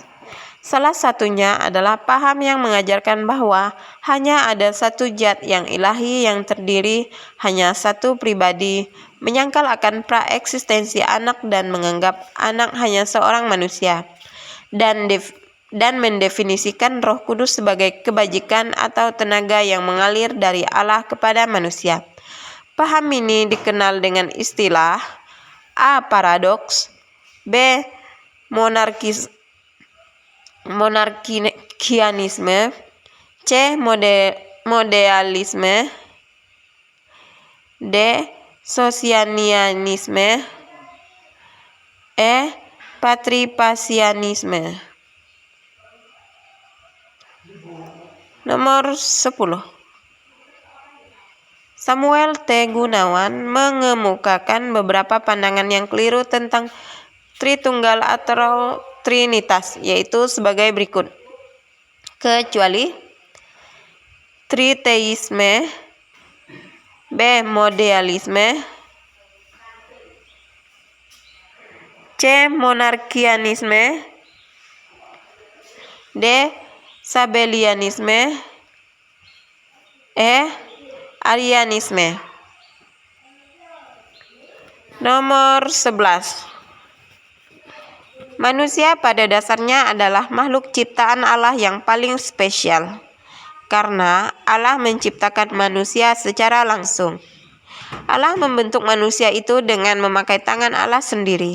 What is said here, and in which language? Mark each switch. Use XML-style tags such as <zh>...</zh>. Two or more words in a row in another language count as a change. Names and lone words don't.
<id>Salah satunya adalah paham yang mengajarkan bahwa hanya ada satu zat yang ilahi yang terdiri hanya satu pribadi, menyangkal akan praeksistensi anak dan menganggap anak hanya seorang manusia, dan mendefinisikan Roh Kudus sebagai kebajikan atau tenaga yang mengalir dari Allah kepada manusia. Paham ini dikenal dengan istilah A. Paradoks, B. Monarkianisme, C. Modealisme, D. Sosianianisme, E. Patripasianisme. Nomor 10. Samuel T. Gunawan mengemukakan beberapa pandangan yang keliru tentang Tritunggal atau Trinitas, yaitu sebagai berikut. Kecuali Triteisme, B. Modealisme, C. Monarkianisme, D. Sabellianisme, E. Arianisme. Nomor 11. Manusia pada dasarnya adalah makhluk ciptaan Allah yang paling spesial, karena Allah menciptakan manusia secara langsung. Allah membentuk manusia itu dengan memakai tangan Allah sendiri.</id>